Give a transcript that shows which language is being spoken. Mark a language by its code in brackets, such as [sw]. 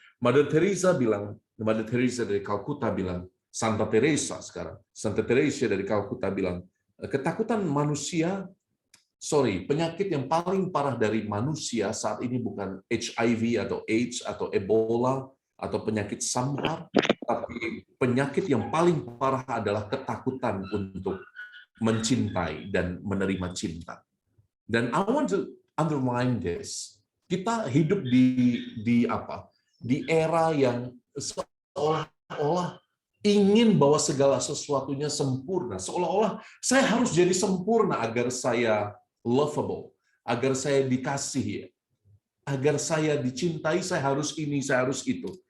[id] Mother Teresa dari Calcutta bilang, Santa Teresa sekarang, Santa Teresa dari Calcutta bilang, ketakutan manusia, penyakit yang paling parah dari manusia saat ini bukan HIV atau AIDS atau Ebola atau penyakit samar, tapi penyakit yang paling parah adalah ketakutan untuk mencintai dan menerima cinta. Dan [en] I want to underline this. [id] Kita hidup di era yang seolah-olah ingin bahwa segala sesuatunya sempurna. Seolah-olah saya harus jadi sempurna agar saya lovable, agar saya dikasihi, agar saya dicintai, saya harus ini, saya harus itu.